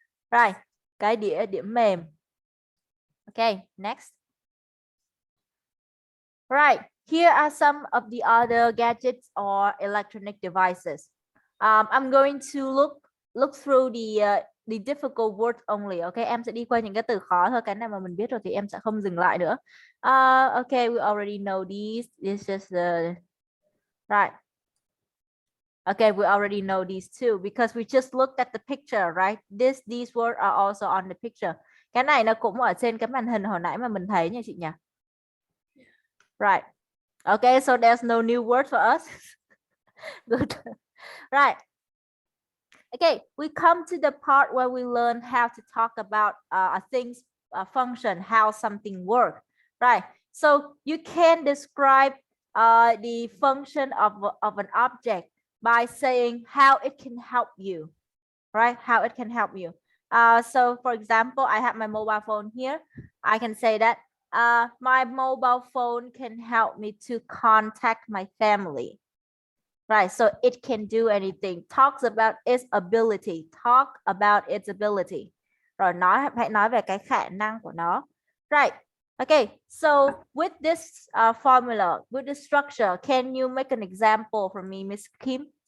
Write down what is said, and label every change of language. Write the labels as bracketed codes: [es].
[vi] Right, cái điểm mềm. [en] Okay, next. Right, here are some of the other gadgets or electronic devices. I'm going to look through the difficult words only. [vi] Okay, em sẽ đi qua những cái từ khó thôi. Cái nào mà mình biết rồi thì em sẽ không dừng lại nữa. [en] Okay, we already know these. This is the right. Okay, we already know these too because we just looked at the picture, right? These words are also on the picture. [vi] Cái này nó cũng ở trên cái màn hình hồi nãy mà mình thấy nha chị nhỉ? [en] Right. Okay, so there's no new word for us. Good. Right. Okay, we come to the part where we learn how to talk about a thing's function, how something works. Right. So you can describe the function of an object by saying how it can help you. Right? How it can help you. So for example, I have my mobile phone here. I can say that my mobile phone can help me to contact my family. Right, so it can do anything. Talks about its ability. Talk about its ability. [vi] Rồi hãy nói về cái khả năng của nó. [en] Right. Okay, so with this formula, with this structure, can you make an example for me, Miss Kim?